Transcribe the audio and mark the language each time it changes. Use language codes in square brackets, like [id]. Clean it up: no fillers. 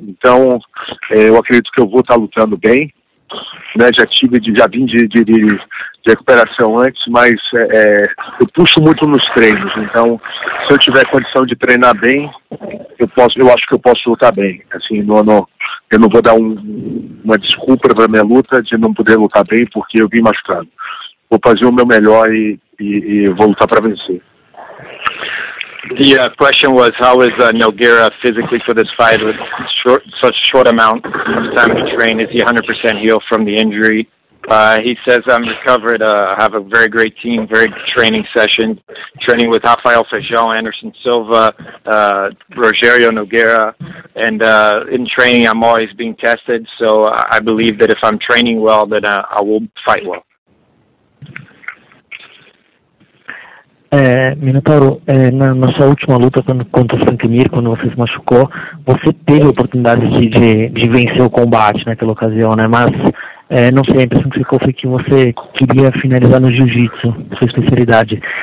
[pt] Então, eu acredito que eu vou estar lutando bem. Já vim de recuperação antes, mas eu puxo muito nos treinos, então se eu tiver condição de treinar bem, eu acho que eu posso lutar bem. Assim, eu não vou dar uma desculpa para minha luta de não poder lutar bem porque eu vim machucado. Vou fazer o meu melhor e vou lutar para vencer. [en] The question was, how is Nogueira physically for this fight with such a short amount of time to train? Is he 100% healed from the injury? He says, I'm recovered. I have a very great team, very good training session, training with Rafael Feijão, Anderson Silva, Rogerio Nogueira, and in training I'm always being tested, so I believe that if I'm training well, then I will fight well. [pt] Minotauro, na sua última luta contra o Frank Mir, quando você se machucou, você teve a oportunidade de vencer o combate naquela ocasião, né? Mas não sei, a impressão que ficou foi que você queria finalizar no jiu-jitsu, sua especialidade.